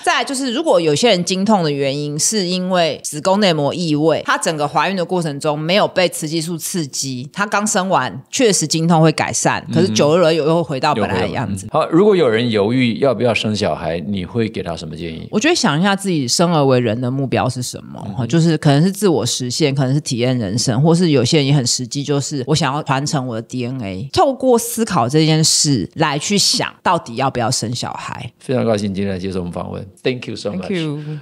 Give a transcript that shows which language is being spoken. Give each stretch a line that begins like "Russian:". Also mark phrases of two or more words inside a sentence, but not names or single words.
Chinese: 再來就是如果有些人經痛的原因是因為子宮內膜異位，他整個懷孕的過程中沒有被雌激素刺激，他剛生完確實經痛會改善，可是久了又會回到本來的樣子。好，如果有人猶豫要不要生小孩，你會給他什麼建議？我覺得想一下自己生而為人的目標是什麼，就是可能是自我實現，可能是體驗人生，或是有些人也很實際，就是我想要傳承我的 DNA。透過思考這件事來去想到底要不要生小孩。非常高興今天來接受我們訪問，
English: Thank you so much。